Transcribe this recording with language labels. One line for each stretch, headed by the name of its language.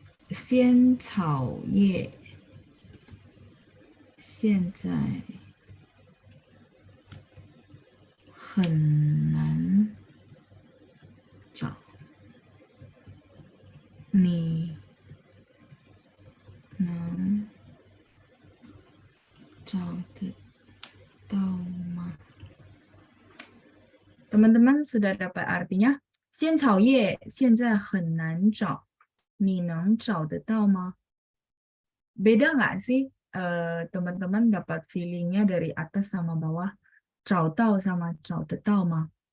Chinese: 仙草叶现在很难找，你能找得到吗？
Indonesian: Teman-teman sudah dapat artinya?
Chinese: 仙草叶现在很难找，你能找得到吗？
Indonesian: Beda nggak sih teman-teman dapat feelingnya dari atas sama bawah?
Chinese: 找到 sama 找得到吗？